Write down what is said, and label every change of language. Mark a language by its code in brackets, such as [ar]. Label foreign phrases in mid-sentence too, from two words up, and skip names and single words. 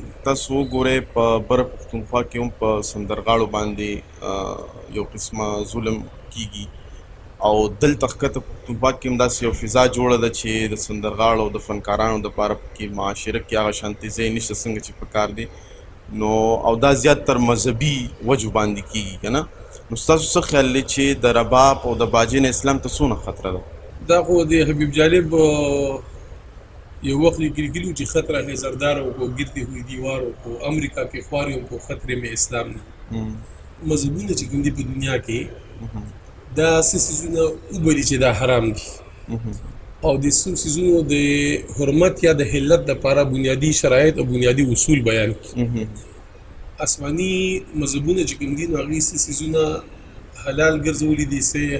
[ps] تاسو وګورئ په بره پښتونخوا کې هم په سندرغاړو باندې یو قسمه ظلم کېږي او دلته ښکته پښتونخوا کې هم داسې یو فضا جوړه ده چې د سندرغاړو او د فنکارانو دپاره پکې معاشره کې هغه شانتې ځای نشته څنګه چې پکار دی نو او دا زیاتتر مذهبي وجو باندې کېږي که نه نو ستاسو څه خیال دی چې د رباب او د باجې نه اسلام ته څونه خطره ده دا خو د حبیب جالب یو وخت لیکلي چې [ur] خطره ہے زرداروں کو گرتی ہوئی دیواروں کو امریکا کے خواریوں کو خطرے میں اسلام [ps] نه مذهبونه چې کوم دي په دنیا کې دا څه څیزونه وبولي چې دا حرام دي او د څو څیزونو د حرمت یا د حلت دپاره بنیادي شرایط او بنیادي اصول بیان کړي آسماني مذهبونه چې کوم دي نو هغې څه څیزونه حلال ګرځولي دي څه